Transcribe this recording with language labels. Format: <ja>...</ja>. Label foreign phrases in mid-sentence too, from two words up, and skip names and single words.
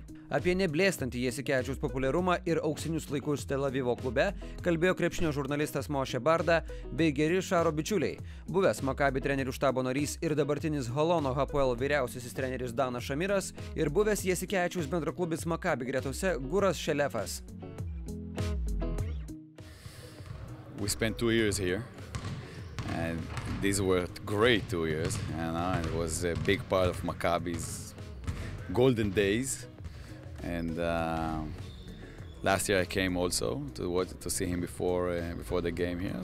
<lt>Apie neblėstantį Jasikevičiaus populiarumą ir auksinius laikus Tel Avivo klube kalbėjo krepšinio žurnalistas Barda bei geri Šaro bičiuliai, buvęs Maccabi trenerių štabo narys ir dabartinis Holono Hapoel vyriausiasis treneris Danas Šamiras ir buvęs Jasikevičiaus bendraklubis Maccabi gretose Guras Šelefas.</lt> <en>We spent 2 years here, and these were great 2 years. It was a big part of Maccabi's golden days. And last year I came also to see him before the game here.</en>